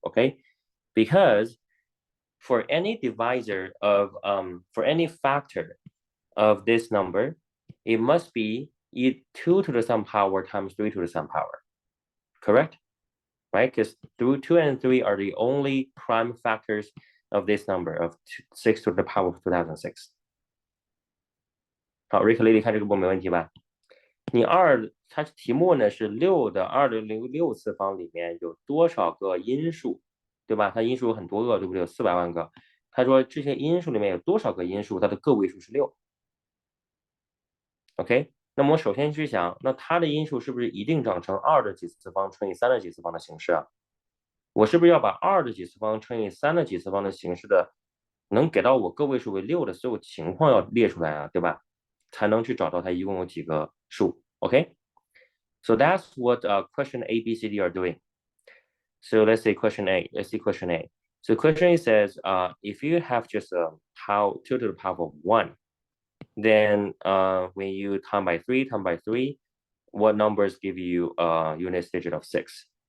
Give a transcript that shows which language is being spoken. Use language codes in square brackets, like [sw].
[en] Okay, because for any divisor of for any factor of this number, it must be 2 to the some power times 3 to the some power. Correct? Right? Because 2 and 3 are the only prime factors of this number of 6 to the power of 2006. [zh] 好，Rick 丽丽看这个步没问题吧？你它题目呢是6的2的6次方里面有多少个因数，对吧？它因数有很多个，对不对？有400万个。他说这些因数里面有多少个因数，它的个位数是6。 OK， 那么我首先去想，那它的因数是不是一定长成2的几次方乘以3的几次方的形式啊？我是不是要把2的几次方乘以3的几次方的形式的能给到我个位数为6的所有情况要列出来啊，对吧？才能去找到它一共有几个数。 [en] OK， so that's what question A, B, C, D are doing. So let's say question A. Let's see question A. So question A says, if you have just 2 to the power of 1, then when you time by 3, what numbers give you a unit digit of 6?